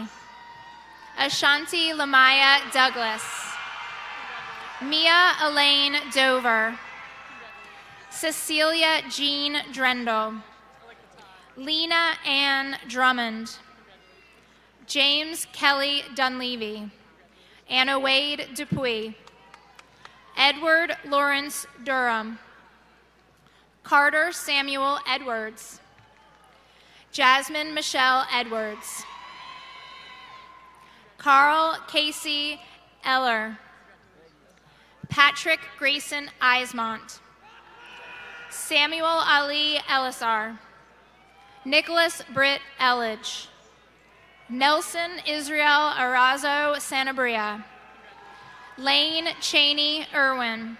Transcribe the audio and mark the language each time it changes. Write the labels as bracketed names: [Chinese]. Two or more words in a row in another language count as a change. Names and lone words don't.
[English] Ashanti Lamaya Douglas. Mia Elaine Dover. Cecilia Jean Drendel. Lena Ann Drummond. James Kelly Dunleavy. Anna Wade Dupuy. Edward Lawrence Durham. Carter Samuel Edwards. Jasmine Michelle Edwards. Carl Casey Eller. Patrick Grayson Eismont. Samuel Ali Elisar. Nicholas Britt Elledge. Nelson Israel Arazo Sanabria. Lane Cheney Irwin.